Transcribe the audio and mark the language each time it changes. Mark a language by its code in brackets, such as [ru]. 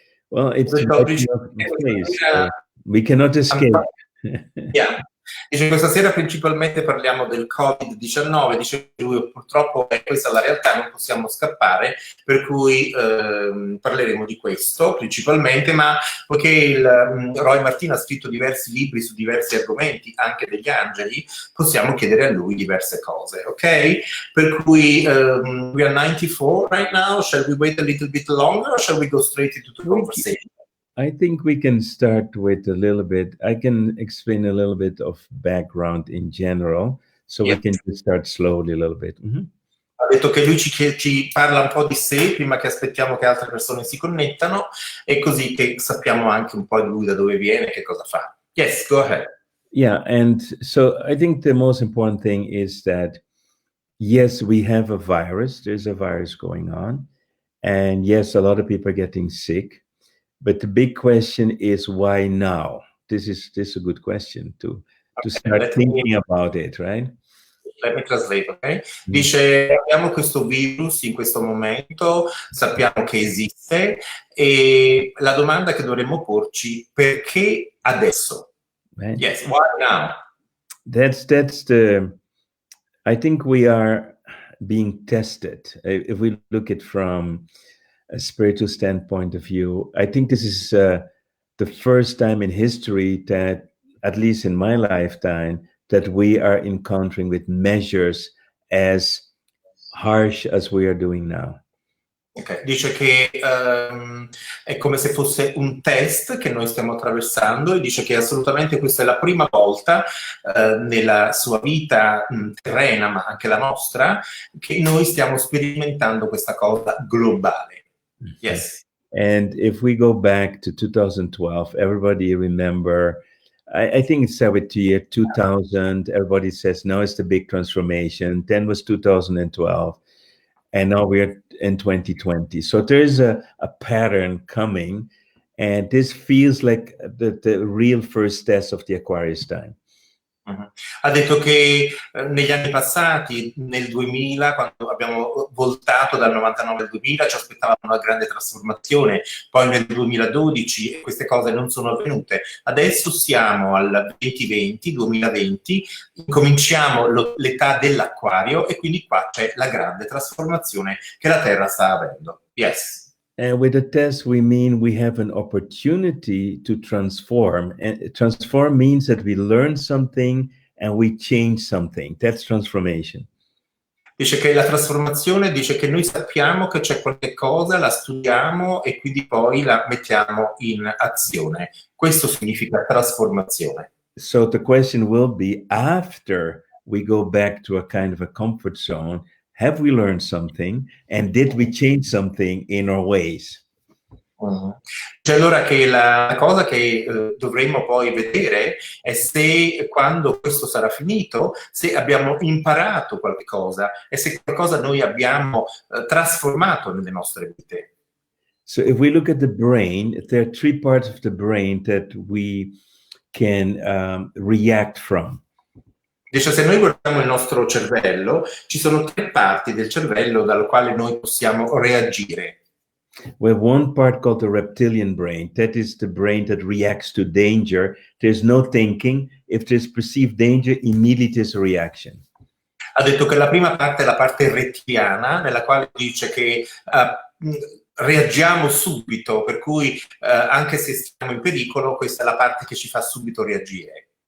[en] Well, it's place, so we cannot escape. Yeah. [it] Dice, questa sera principalmente parliamo del Covid-19, dice lui, purtroppo questa è la realtà, non possiamo scappare, per cui parleremo di questo principalmente, ma poiché Roy Martina ha scritto diversi libri su diversi argomenti, anche degli angeli, possiamo chiedere a lui diverse cose, ok? Per cui [en] we are 94 right now, shall we wait a little bit longer or shall we go straight into the conversation? I think we can start with a little bit. I can explain a little bit of background in general, so we can just start slowly a little bit. [it] Ha detto che lui ci parla un po' di sé prima che aspettiamo che altre persone si connettano, e così che sappiamo anche un po' di lui, da dove viene, che cosa fa. [en] Yes, go ahead. Yeah, and so I think the most important thing is that, yes, we have a virus. There's a virus going on. And yes, a lot of people are getting sick. But the big question is, why now? This is a good question to start thinking about it, right? Let me translate, ok? [it] Dice, abbiamo questo virus in questo momento, sappiamo che esiste, e la domanda che dovremmo porci, perché adesso? [en] Right. Yes, why now? That's the, I think we are being tested. If we look at from a spiritual standpoint of view, I think this is the first time in history that, at least in my lifetime, that we are encountering with measures as harsh as we are doing now. Okay. [it] Dice che è come se fosse un test che noi stiamo attraversando, e dice che assolutamente questa è la prima volta nella sua vita terrena, ma anche la nostra, che noi stiamo sperimentando questa cosa globale. [en] Yes. And if we go back to 2012, everybody remember, I think it's the year 2000, everybody says, now it's the big transformation. Then was 2012. And now we're in 2020. So there's a pattern coming. And this feels like the real first test of the Aquarius time. [it] Ha detto che negli anni passati, nel 2000, quando abbiamo voltato dal 99 al 2000, ci aspettavamo una grande trasformazione, poi nel 2012 queste cose non sono avvenute. Adesso siamo al 2020, incominciamo l'età dell'acquario e quindi qua c'è la grande trasformazione che la Terra sta avendo. [en] Yes. And with the test, we mean we have an opportunity to transform. And transform means that we learn something and we change something. That's transformation. [it] Dice che la trasformazione dice che noi sappiamo che c'è qualche cosa, la studiamo e quindi poi la mettiamo in azione. Questo significa trasformazione. [en] So the question will be, after we go back to a kind of a comfort zone, have we learned something and did we change something in our ways? [it] Cioè allora che la cosa che dovremmo poi vedere è se quando questo sarà finito, se abbiamo imparato qualche cosa e se qualcosa noi abbiamo trasformato nelle nostre vite. [en] So if we look at the brain, there are three parts of the brain that we can react from. [it] Dice, se noi guardiamo il nostro cervello, ci sono tre parti del cervello dal quale noi possiamo reagire. [en] We have one part called the reptilian brain. That is the brain that reacts to danger. There's no thinking. If there's perceived danger, immediately there's a reaction. [it] Ha detto che la prima parte è la parte rettiliana, nella quale dice che reagiamo subito, per cui anche se stiamo in pericolo, questa è la parte che ci fa subito reagire.